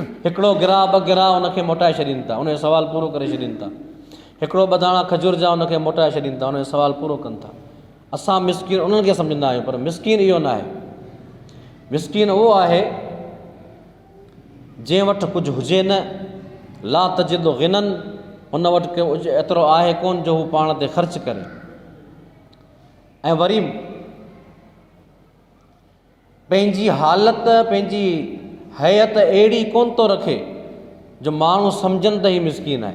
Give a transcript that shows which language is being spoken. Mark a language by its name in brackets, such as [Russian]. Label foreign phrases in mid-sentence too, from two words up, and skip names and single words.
[Sindhi] हिकिड़ो गिराह 2 गिराह हुनखे मोटाए छॾीनि था, उनजो सुवाल पूरो करे छॾीनि था। हिकिड़ो 2 दाणा खजूर जा हुनखे मोटाए छॾीनि था, हुनजो सुवाल पूरो कनि था। असां मिसकीन उन्हनि खे सम्झंदा आहियूं, पर मिसकीन इहो न आहे। मिसकीन उहो आहे जंहिं वटि कुझु हुजे न, [Arabic] لا تجد غنى, [Sindhi] हुन वटि कुझु एतिरो आहे कोन जो हू पाण ते ख़र्च करे, ऐं वरी पंहिंजी हालत पंहिंजी हैत अहिड़ी कोन थो रखे जो माण्हू सम्झनि त ही मिसकीन आहे।